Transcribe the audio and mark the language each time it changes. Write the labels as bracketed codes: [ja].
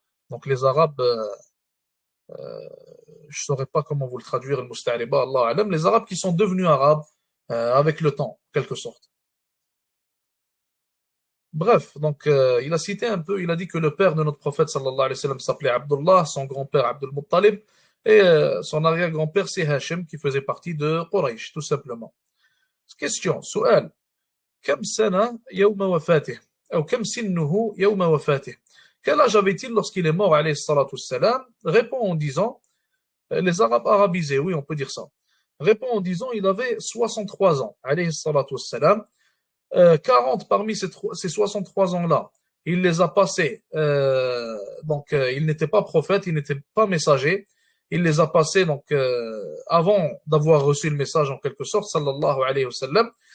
[fr] Donc les Arabes, je ne saurais pas comment vous le traduire, al-Musta'riba, Allah alam, les Arabes qui sont devenus Arabes avec le temps, en quelque sorte. Bref, donc il a cité un peu, il a dit que le père de notre prophète sallallahu alayhi wa sallam s'appelait Abdullah, son grand-père Abdul Muttalib, et son arrière-grand-père c'est Hashim qui faisait partie de Quraysh, tout simplement. Question, [ar] سؤال كم سنة يوم وفاته أو كم سنه يوم وفاته. [fr] Quel âge avait-il lorsqu'il est mort alayhi salatu wassalam? Répond en disant, les Arabes arabisés, oui on peut dire ça. Répond en disant, il avait 63 ans alayhi salatu wassalam. 40 parmi ces 63 ans-là, il les a passés, donc il n'était pas prophète, il n'était pas messager, il les a passés donc avant d'avoir reçu le message en quelque sorte, sallallahu alayhi wa sallam.